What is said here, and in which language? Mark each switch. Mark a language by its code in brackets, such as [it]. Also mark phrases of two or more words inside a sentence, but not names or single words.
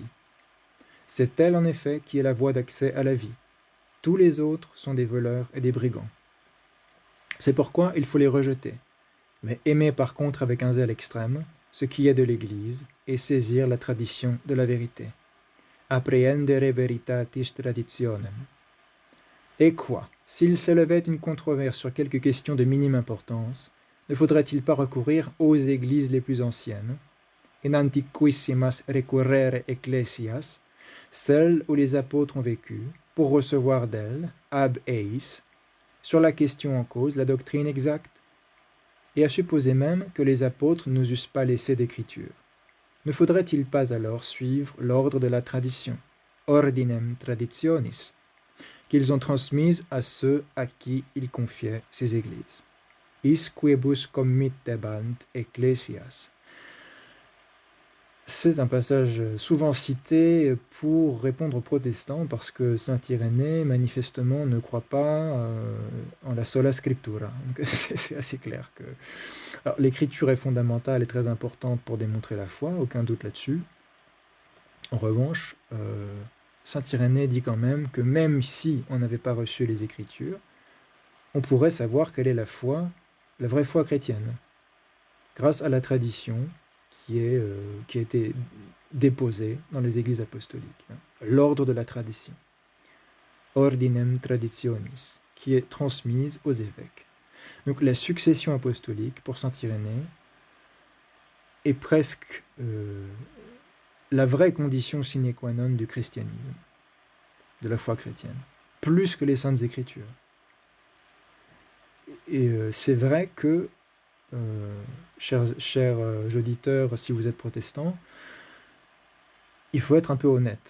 [fr] C'est elle, en effet, qui est la voie d'accès à la vie. Tous les autres sont des voleurs et des brigands. C'est pourquoi il faut les rejeter, mais aimer par contre avec un zèle extrême ce qui est de l'Église et saisir la tradition de la vérité. [la] Apprehendere veritatis traditionem. [fr] Et quoi, s'il s'élevait une controverse sur quelque question de minime importance, ne faudrait-il pas recourir aux églises les plus anciennes, [la] in antiquissimas recurrere ecclesias, [fr] celles où les apôtres ont vécu, pour recevoir d'elles, [la] ab eis, [fr] sur la question en cause, la doctrine exacte, et à supposer même que les apôtres ne nous eussent pas laissé d'écriture. Ne faudrait-il pas alors suivre l'ordre de la tradition, [la] ordinem traditionis, [fr] qu'ils ont transmise à ceux à qui ils confiaient ces églises. [la] Is quibus committebant ecclesias. [fr] C'est un passage souvent cité pour répondre aux protestants parce que saint Irénée, manifestement, ne croit pas en la [la] sola scriptura. [fr] Donc c'est assez clair que... Alors, l'écriture est fondamentale et très importante pour démontrer la foi, aucun doute là-dessus. En revanche, saint Irénée dit quand même que même si on n'avait pas reçu les Écritures, on pourrait savoir quelle est la foi, la vraie foi chrétienne, grâce à la tradition qui a été déposée dans les églises apostoliques. L'ordre de la tradition, [la] ordinem traditionis, [fr] qui est transmise aux évêques. Donc la succession apostolique, pour saint Irénée, est presque la vraie condition [la] sine qua non [fr] du christianisme, de la foi chrétienne, plus que les saintes écritures. Et c'est vrai que, chers auditeurs, si vous êtes protestants, il faut être un peu honnête.